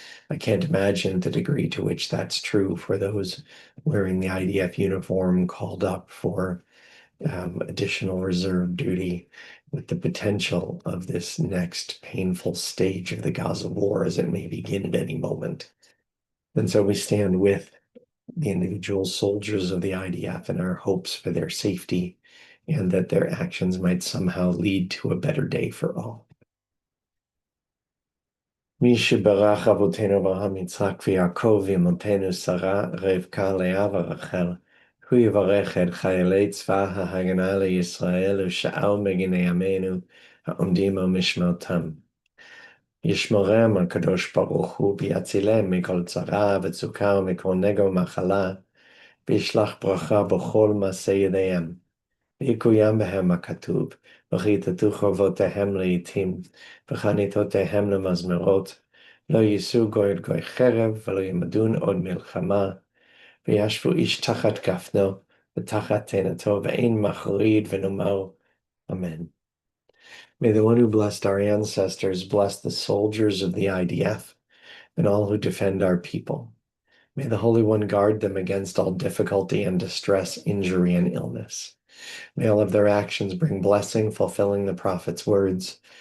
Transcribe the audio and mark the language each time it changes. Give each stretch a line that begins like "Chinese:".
English: I can't imagine the degree to which that's true for those wearing the IDF uniform called up for additional reserve duty with the potential of this next painful stage of the Gaza war as it may begin at any moment. And so we stand with the individual soldiers of the IDF in our hopes for their safety and that their actions might somehow lead to a better day for all.
Hebrew: מי שברך אבותינו אברהם, יצחק ויעקב ואמותינו שרה, רבקה, לאה ורחל, הוא יברך את חיילי צבא ההגנה לישראל ושאר מגיני עמנו העומדים על משמרתם. ישמרם הקדוש ברוך הוא ויצילם מכל צרה וצוקה ומכל נגע ומחלה, וישלח ברכה בכל מעשה ידיהם. ויקוים בהם הכתוב, וכיתתו חורבותיהם לעתים, וחניתותיהם למזמרות, לא יישאו גוי את גוי חרב, ולא ימדון עוד מלחמה, וישבו איש תחת גפנו, ותחת תאנתו, ואין מחריד ונאמר, Amen.
English: May the one who blessed our ancestors bless the soldiers of the IDF and all who defend our people. May the Holy One guard them against all difficulty and distress, injury, and illness. May all of their actions bring blessing, fulfilling the prophet's words.